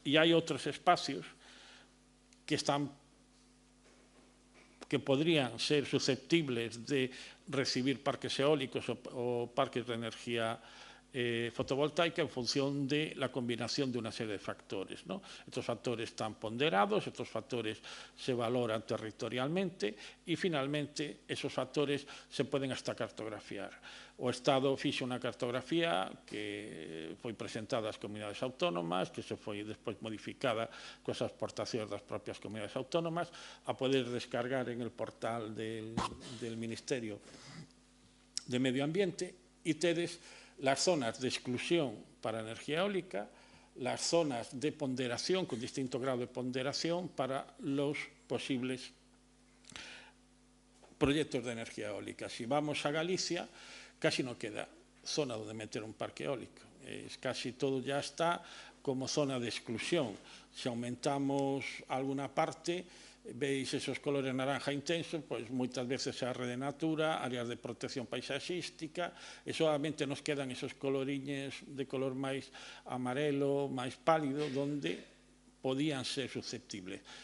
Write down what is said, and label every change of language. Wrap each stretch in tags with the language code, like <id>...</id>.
<es>Y hay otros espacios que podrían ser susceptibles de recibir parques eólicos o parques de energía fotovoltaica en función de la combinación de una serie de factores, ¿no? Estos factores están ponderados, estos factores se valoran territorialmente y finalmente esos factores se pueden hasta cartografiar.</es> <gl>O Estado fixa unha cartografía que foi presentada ás comunidades autónomas, que se foi despois modificada coas aportacións das propias comunidades autónomas, a poder descargar</gl> <es>en el portal del Ministerio de Medio Ambiente,</es> <gl>e tedes</gl> <es>las zonas de exclusión para energía eólica, las zonas de ponderación con distinto grado de ponderación para los posibles proyectos de energía eólica. Si vamos a Galicia, casi no queda zona donde meter un parque eólico. Casi todo ya está como zona de exclusión. Si aumentamos alguna parte, veis esos colores naranja intensos,</es> <gl>pois moitas veces é a rede natura, áreas de protección paisaxística,</gl> <es>e solamente nos quedan esos coloriñes de color máis amarelo, máis pálido, donde podían ser susceptibles.</es>